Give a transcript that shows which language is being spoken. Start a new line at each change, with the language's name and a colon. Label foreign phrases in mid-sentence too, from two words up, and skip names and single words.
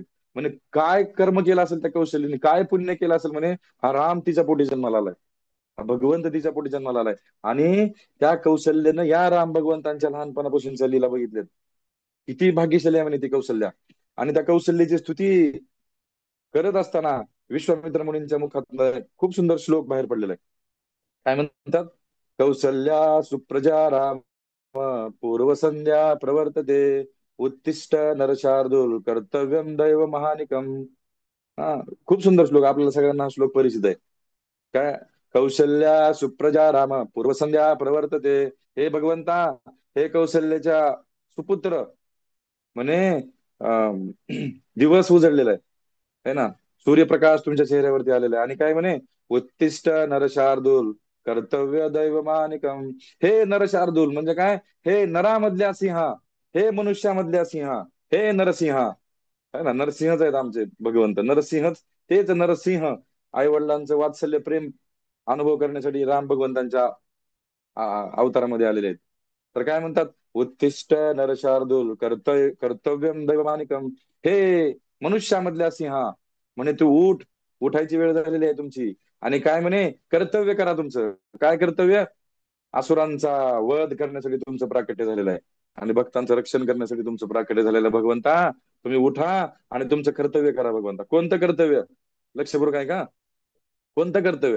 Marathi: म्हणे काय कर्म केलं असेल त्या कौशल्याने, काय पुण्य केलं असेल म्हणे, हा राम तिच्या पोटी जन्माला आलाय, हा भगवंत तिच्या पोटी जन्माला आलाय. आणि त्या कौशल्यानं या राम भगवंतांच्या लहानपणापासूनच्या लीला बघितल्यात. किती भाग्यशाली आहे म्हणे ती कौशल्या. आणि त्या कौशल्याची स्तुती करत असताना विश्वामित्र मुनींच्या मुखात खूप सुंदर श्लोक बाहेर पडलेला आहे. काय म्हणतात,
Sanskrit: कौसल्या सुप्रजा राम पूर्व संध्या प्रवर्तते, उत्तिष्ठ नरशार्दूल कर्तव्यम दैव महानिकम.
Marathi: हा, खूप सुंदर श्लोक, आपल्याला सगळ्यांना हा श्लोक परिचित आहे.
Sanskrit: काय, कौशल्या सुप्रजा राम पूर्व संध्या प्रवर्तते,
Marathi: हे भगवंता, हे कौशल्याच्या सुपुत्र म्हणे, अं, दिवस उजळलेला आहे,
Hindi: है ना,
Marathi: सूर्यप्रकाश तुमच्या चेहऱ्यावरती आलेला आहे. आणि काय म्हणे,
Sanskrit: उत्तिष्ठ नरशार्दूल कर्तव्य दैव मानिकम.
Marathi: हे नरशार्दूल म्हणजे काय, हे नरामधल्या सिंहा, हे मनुष्यामधल्या सिंहा, हे नरसिंहा,
Hindi: है ना,
Marathi: नरसिंहच आहेत आमचे भगवंत, नरसिंहच, तेच नरसिंह. आई वडिलांचं वात्सल्य प्रेम अनुभव करण्यासाठी राम भगवंतांच्या अवतारामध्ये आलेले आहेत. तर काय म्हणतात,
Sanskrit: उत्तिष्ठ नरशार्दूल कर्तव्यम दैवमानिकम,
Marathi: हे मनुष्यामधल्या सिंहा, म्हणे तू उठ, उठायची वेळ झालेली आहे तुमची. आणि काय म्हणे, कर्तव्य करा तुमचं. काय कर्तव्य, असुरांचा वध करण्यासाठी तुमचं प्राकट्य झालेलं आहे, आणि भक्तांचं रक्षण करण्यासाठी तुमचं प्राकट्य झालेलं आहे. भगवंता तुम्ही उठा आणि तुमचं कर्तव्य करा. भगवंता कोणतं कर्तव्य, लक्षपूर्वक आहे का, कोणतं कर्तव्य.